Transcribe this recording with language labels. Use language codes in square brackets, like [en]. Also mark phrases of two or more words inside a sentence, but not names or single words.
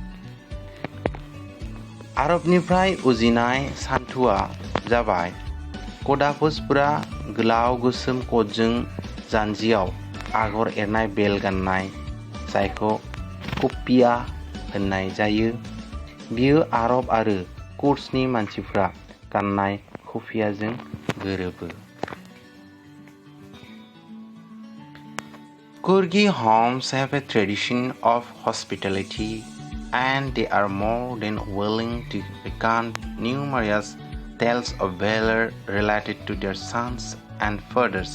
[brx] आरबनिफ्राय उजिनाय सान्थुआ जाबाय कदाफुसफोरा गोलाव गोसोम कटजों जानजियाव आगर एरनाय बेल गाननाय जायखौ कुफिया होननाय जायो। बियो आरब आरो कुर्सनि मानसिफ्रा गाननाय कुफियाजों गोरोबो। [en] Kurgi homes have a tradition of hospitality and they are more than willing to recount numerous tales of valor related to their sons and fathers.